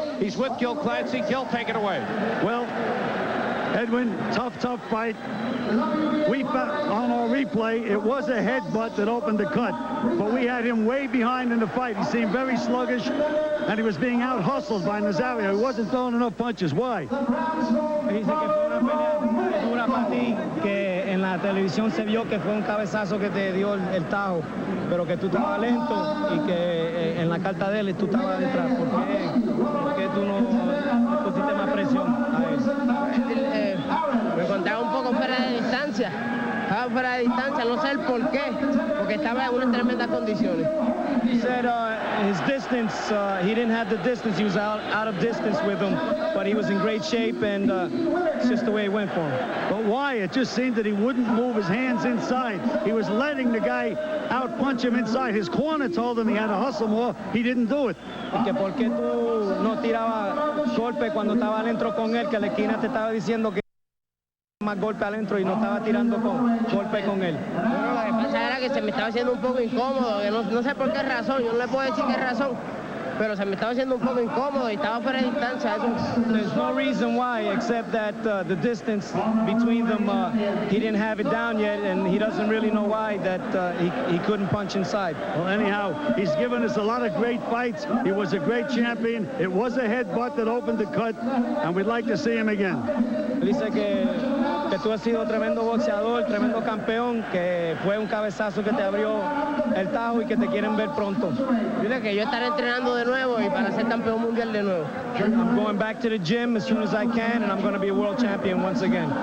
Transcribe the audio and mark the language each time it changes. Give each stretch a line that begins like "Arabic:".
English: He's with Gil Clancy. Gil, take it away. Well, Edwin, tough fight. We found on our replay, it was a headbutt that opened the cut, but we had him way behind in the fight. He seemed very sluggish, and he was being out-hustled by Nazario. He wasn't throwing enough punches. Why?
Spanish: Dice que fue una pelea dura para ti, que en la televisión se vio que fue un cabezazo que te dio el tajo, pero que tú estabas lento y que en la carta de él tú estabas detrás. ¿Por qué tú no pusiste más presión a él? Me encontraba un poco fuera de distancia. Estaba fuera de distancia, no sé el por qué, porque estaba en unas tremendas condiciones.
English: He said his distance, he didn't have the distance. He was out of distance with him, but he was in great shape, and it's just the way it went for him. But why? It just seemed that he wouldn't move his hands inside. He was letting the guy out-punch him inside. His corner told him he had to hustle more. He didn't do it.
Spanish: Que por qué tú no tirabas golpe cuando estaba adentro con él, que la esquina te estaba diciendo que más golpe adentro y no estaba tirando golpe con él. Bueno, lo que pasa era que se me estaba haciendo un poco incómodo, que no sé por qué razón, yo no le puedo decir qué razón, pero se me estaba haciendo un poco incómodo y estaba fuera de distancia.
English: There's no reason why except that the distance between them, he didn't have it down yet, and he doesn't really know why that he couldn't punch inside. Well, anyhow, he's given us a lot of great fights. He was a great champion. It was a headbutt that opened the cut, and we'd like to see him again.
Spanish: Dice que tú has sido tremendo boxeador, tremendo campeón, que fue un cabezazo que te abrió el tajo y que te quieren ver pronto. Dile que yo estaré entrenando de nuevo y para ser campeón mundial de nuevo.
English: I'm going back to the gym as soon as I can, and I'm going to be a world champion once again.